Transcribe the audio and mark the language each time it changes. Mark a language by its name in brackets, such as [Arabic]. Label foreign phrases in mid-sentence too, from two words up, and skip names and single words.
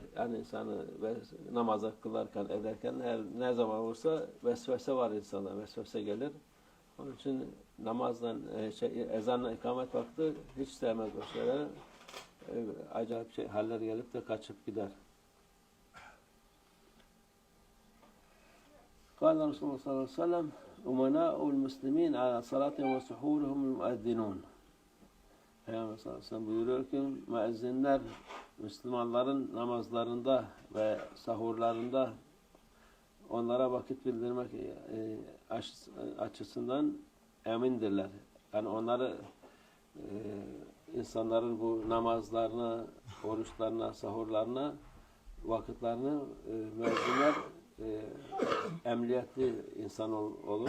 [Turkish] Yani insanı namaza kılarken, ederken ne zaman olursa vesvese var insanda, vesvese gelir. Onun için namazdan, ezanla ikamet vakti hiç sevmez o şeyleri. Acayip haller gelip de kaçıp gider. [Arabic] قال رسول الله صلى الله عليه وسلم أمناء المسلمين على صلاتهم وسحورهم المؤذنون. [Turkish] Peygamber [Arabic] صلى الله عليه وسلم [Turkish] buyuruyor ki müezzinler Müslümanların namazlarında ve sahurlarında onlara vakit bildirmek açısından emindirler. Yani onları insanların bu namazlarına, oruçlarına, sahurlarına vakitlerini müezzinler emniyetli insan olur.